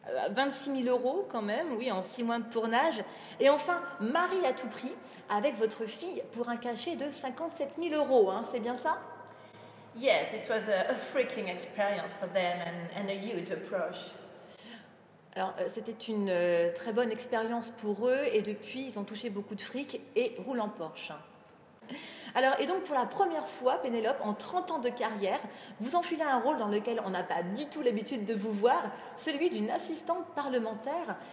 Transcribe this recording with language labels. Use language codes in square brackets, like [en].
[fr] 26 000 € quand même, oui, en 6 mois de tournage. Et enfin, Marie à tout prix, avec votre fille, pour un cachet de 57 000 €, hein, c'est bien ça? [en] Yes, it was a freaking experience for them and a huge approach. [fr] Alors, c'était une très bonne expérience pour eux et depuis, ils ont touché beaucoup de fric et roulent en Porsche. Alors, et donc, pour la première fois, Pénélope, en 30 ans de carrière, vous enfilez un rôle dans lequel on n'a pas du tout l'habitude de vous voir, celui d'une assistante parlementaire.